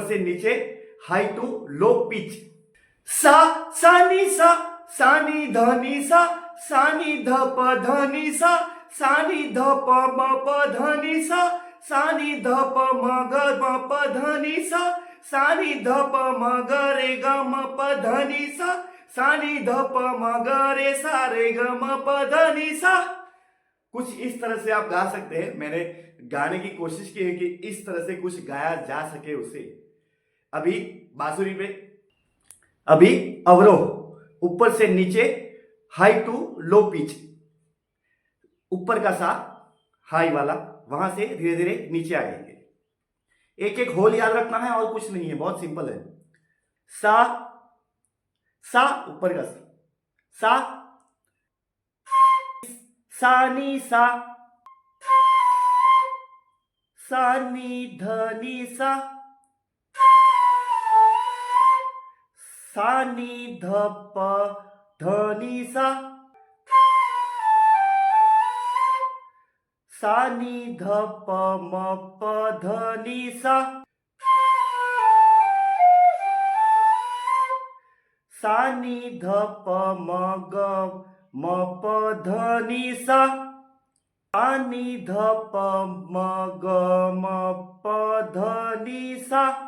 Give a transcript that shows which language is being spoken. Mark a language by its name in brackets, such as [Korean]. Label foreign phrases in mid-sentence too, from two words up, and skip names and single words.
[Hindi] से नीचे, [English] high to low pitch, [Hindi] सा सा नी सा, सा नी ध नी सा, सा नी ध प ध नी सा, सा नी ध प म प ध नी सा, सा नी ध प म ग म प ध नी सा, सा नी ध प म ग रे ग म प ध नी सा, सा नी ध प म ग रे सा रे ग म प ध नी सा। कुछ इस तरह से आप गा सकते हैं। मैंने गाने की कोशिश की है कि इस तरह से कुछ गाया जा सके उसे। अभी बांसुरी पे, अभी अवरोह, ऊपर से नीचे, [English] high to low pitch, [Hindi] ऊपर का सा हाई वाला, वहां से धीरे धीरे नीचे आएंगे। एक एक होल याद रखना है और कुछ नहीं है, बहुत सिंपल है। सा, सा ऊपर का सा, सा नी सा, सा नी ध नी सा, सा नी ध प ध नी सा, सा नी ध प म प ध नी सा, सा नी ध प म ग म प ध नी सा, सा नी ध प म ग म प ध नी सा,